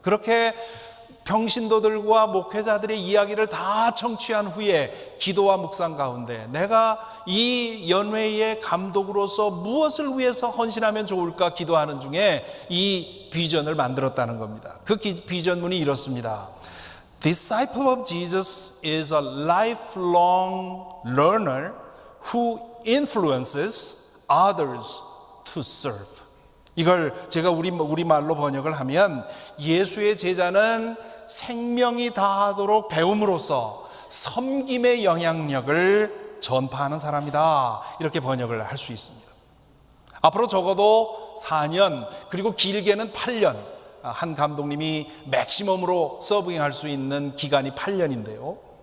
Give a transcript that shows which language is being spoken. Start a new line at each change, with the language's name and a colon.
Korean: 그렇게 평신도들과 목회자들의 이야기를 다 청취한 후에 기도와 묵상 가운데 내가 이 연회의 감독으로서 무엇을 위해서 헌신하면 좋을까 기도하는 중에 이 비전을 만들었다는 겁니다. 그 비전문이 이렇습니다.
English: Disciple of Jesus is a lifelong learner who influences others to serve.
Korean: 이걸 제가 우리말로 번역을 하면 예수의 제자는 생명이 다하도록 배움으로써 섬김의 영향력을 전파하는 사람이다. 이렇게 번역을 할 수 있습니다. 앞으로 적어도 4년 그리고 길게는 8년 한 감독님이 맥시멈으로 서빙할 수 있는 기간이 8년인데요.